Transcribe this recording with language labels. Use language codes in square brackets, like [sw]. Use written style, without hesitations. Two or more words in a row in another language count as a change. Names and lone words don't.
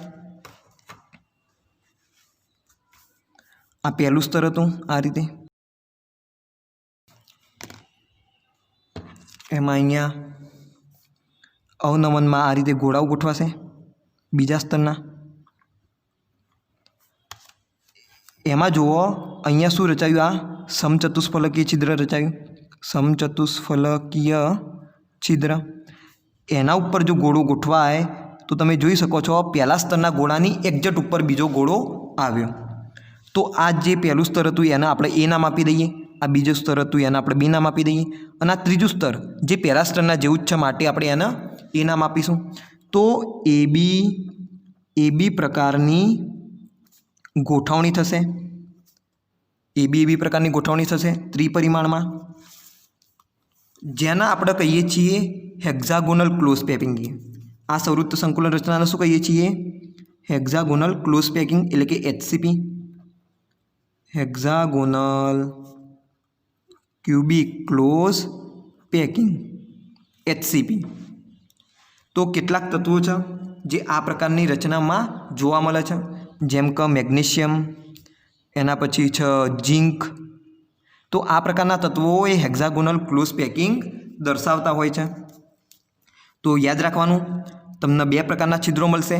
[gu] આ પહેલું સ્તર હતું। આ રીતે એમાં અહીંયા અવનમનમા આ રીતે ગોળાઓ ગોઠવાશે બીજા સ્તરના। એમાં જુઓ અહીંયા શું રચાયું? આ સમચતુષ્ફલકીય છિદ્ર રચાયું। સમચતુષ્ફલકીય છિદ્ર એના ઉપર જો ગોળો ગોઠવાય તો તમે જોઈ શકો છો પહેલા સ્તરના ગોળાની એક્ઝેક્ટ ઉપર બીજો ગોળો આવ્યો। તો આ જે પહેલું સ્તર હતું એને આપણે એ નામ આપી દઈએ। આ બીજું સ્તર હતું એને આપણે બી નામ આપી દઈએ અને આ ત્રીજું સ્તર જે પહેલા સ્તરના જેવું જ છે માટે આપણે એને એ નામ આપીશું। તો એ બી પ્રકારની ગોઠવણી થશે। એ બી પ્રકારની ગોઠવણી થશે ત્રિપરિમાણમાં, જેના આપણે કહીએ છીએ [en] hexagonal close packing. [gu] આ સંવૃત્ત સંકુલન રચનાને શું કહીએ છીએ? [en] hexagonal close packing [gu] એટલે કે HCP, [en] hexagonal cubic close packing [gu] HCP। તો કેટલાક તત્વો છે જે આ પ્રકારની રચનામાં જોવા મળે છે, જેમ કે મેગ્નેશિયમ, એના પછી છે જિંક। તો આ પ્રકારના તત્વો એ [en] hexagonal close packing [gu] દર્શાવતા હોય છે। તો યાદ રાખવાનું તમને બે પ્રકારના છિદ્રો મળશે।